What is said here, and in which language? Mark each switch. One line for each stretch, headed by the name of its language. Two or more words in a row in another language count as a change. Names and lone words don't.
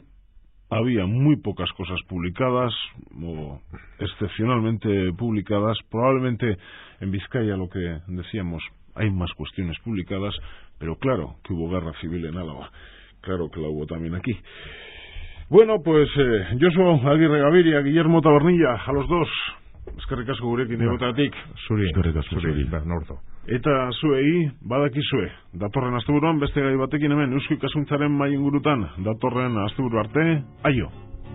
Spanish: Había muy pocas cosas publicadas, o excepcionalmente publicadas. Probablemente en Vizcaya, lo que decíamos, hay más cuestiones publicadas, pero claro que hubo guerra civil en Álava, claro que la hubo también aquí. Bueno, pues Josu Aguirre Gaviria, Guillermo Tabernilla, a los dos,
Basque: eskerrik asko gurekin egoteagatik. Eskerrik asko zuri, Bernardo. Eta zuei, badakizue, datorren asteburuan beste gai batekin hemen Eusko Ikasuntzaren mahai ingurutan, datorren asteburu arte, aio!